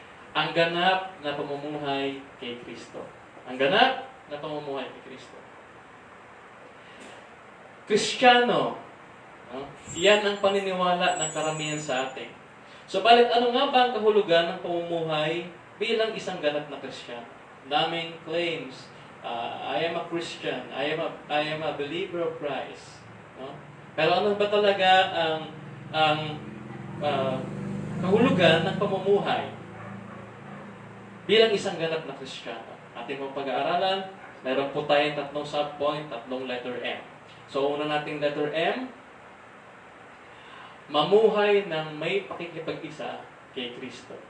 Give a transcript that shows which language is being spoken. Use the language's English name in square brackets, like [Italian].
[Filipino] Ang ganap na pamumuhay kay Kristo. Ang ganap na pamumuhay kay Kristo. Kristiyano. No? Yan ang paniniwala ng karamihan sa atin. So, balit ano nga ba ang kahulugan ng pamumuhay bilang isang ganap na Kristiyano? Daming [English] claims. I am a Christian. I am a believer of Christ. [Filipino] No? Pero ano ba talaga ang kahulugan ng pamumuhay bilang isang ganap na Kristiyano? Ating mga pag-aaralan, meron po tayong tatlong sub-point, tatlong letter M. So, una nating letter M, mamuhay ng may pakikipag-isa kay Kristo.